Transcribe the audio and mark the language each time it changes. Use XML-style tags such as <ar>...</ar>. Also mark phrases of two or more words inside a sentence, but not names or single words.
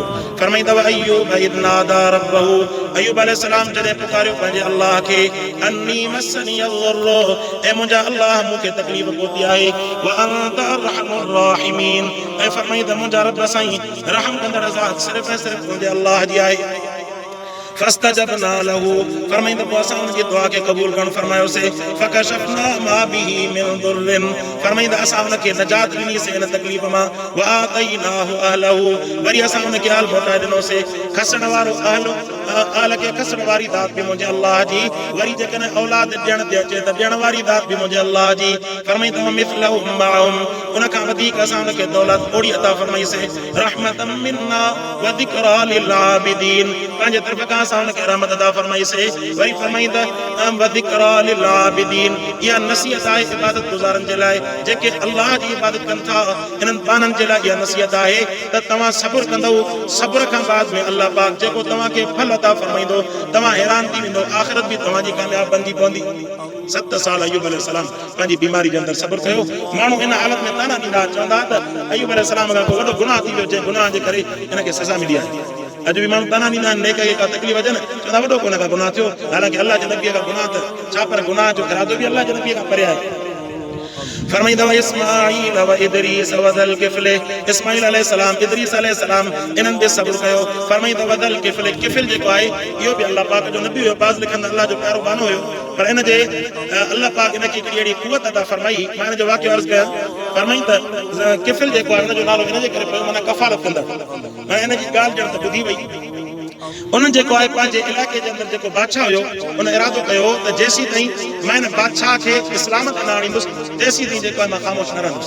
<sd>फरमाईंदव</sd> <ar>أيوب إذ نادى ربه,</ar> <sd>अय्यूब अलैहिस्सलाम जॾहिं पुकारियो पंहिंजे अल्लाह खे,</sd> <ar>أني مسني الضر,</ar> <sd>ऐ मुंहिंजा अल्लाह मूंखे तकलीफ़ पहुती आहे,</sd> <ar>وأنت أرحم الراحمين,</ar> <sd>ऐं फरमाईंदा मुंहिंजा रब साईं रहम कंदड़ ज़ात सिर्फ़ु ऐं सिर्फ़ु मुंहिंजे अल्लाह जी आहे।</sd> <ar>فاستجبنا له,</ar> <sd>फरमाईंदा पोइ असां उनजी दुआ खे क़बूल करणु फरमायोसीं।</sd> <ar>فكشفنا ما به من ضر,</ar> <sd>फरमाईंदा असां उनखे नजात ॾिनीसीं इन तकलीफ़ मां।</sd> <ar>وآتيناه أهله,</ar> <sd>वरी असां उनखे हाल मोटाए ॾिनोसीं। खसण वारो अहल खे खसण वारी दात बि मुंहिंजे अल्लाह जी, वरी जेकॾहिं औलाद ॾियण ते अचे त ॾियण वारी दात बि मुंहिंजे अल्लाह जी। फरमाईंदा</sd> <ar>مثلهم معهم,</ar> <sd>उन खां वधीक असां उनखे दौलत ओड़ी अता फरमाईसीं।</sd> <ar>رحمة منا وذكرى للعابدين,</ar> <sd>पंहिंजे तरफ़ खां असां उनखे रहमत अता फरमाईसीं। वरी फरमाईंदा</sd> <ar>وذكرى للعابدين,</ar> <sd>इहा नसीहत आहे इबादत गुज़ारनि जे लाइ, जेके अल्लाह जी इबादत कनि था। इन्हनि बाननि जे लाइ इहा नसीहत आहे त तव्हां सब्र कंदव, सब्र खां बाद में अल्लाह पाक जेको तव्हांखे फल अता फरमाईंदो, तव्हां हैरान थी वेंदो, आख़िरत बि तव्हांजी कामयाब बंदी पवंदी। 7 साल अय्यूब अलैहिस्सलाम पंहिंजी बीमारी जे अंदरि सब्र कयो। माण्हू इन हालत में ताना ॾींदा, चवंदा त अय्यूब अलैहिस्सलाम खां वॾो गुनाह थी वियो, जंहिं गुनाह जे करे हिनखे सज़ा मिली आहे। अॼु बि माण्हू ताना ॾींदा आहिनि, नेक खे का तकलीफ़ अचे न, चवंदा वॾो कोन का गुनाह थियो, हालांकि अल्लाह जे नबीअ खां गुनाह त छा, पर गुनाह जो इरादो बि अल्लाह जे नबीअ खां परे आहे। फरमाईंदा</sd> <ar>وإسماعيل وإدريس وذا الكفل,</ar> <sd>इस्माईल अलैहिस्सलाम, इदरीस अलैहिस्सलाम इन्हनि बि सब्र कयो। फरमाईंदा</sd> <ar>وذا الكفل,</ar> <sd>किफ़िल जेको आहे इहो बि अल्लाह पाक जो नबी हुयो, बाज़ लिखंदा अल्लाह जो प्यारो बानो हुयो, पर इन जे अल्लाह पाक इनखे हिकिड़ी अहिड़ी कुवत अता फरमाई। मां इन जो वाक़ियो अर्ज़ु कयां। फरमाईं त किफ़िल जेको आहे हुनजो नालो इन जे करे पियो, माना कफ़ालत कंदड़, ऐं इन जी ॻाल्हि ॼण त ॿुधी वई। उन्हनि जेको आहे पंहिंजे इलाइक़े जे अंदरि जेको बादशाह हुयो, उन इरादो कयो त जेसीं ताईं मां हिन बादशाह खे इस्लाम ते न आणींदुसि, तेसीं ताईं जेको आहे मां ख़ामोश न रहंदुसि।</sd>